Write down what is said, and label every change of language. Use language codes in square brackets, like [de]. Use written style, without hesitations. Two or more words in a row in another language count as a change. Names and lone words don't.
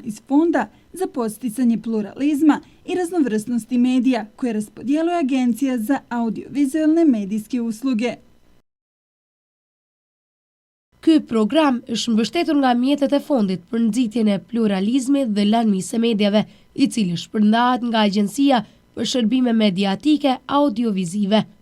[sr] iz Fonda za podsticanje pluralizma i raznovrsnosti medija koje raspodjeluje Agencija za audiovizualne medijske usluge. [sq] Ky program është mbështetur nga mjetet e Fondit për nxitjen e pluralizmit dhe lëndëmisë së medjave, i cili shpërndahet nga Agjencia për Shërbime Mediatike Audiovizive.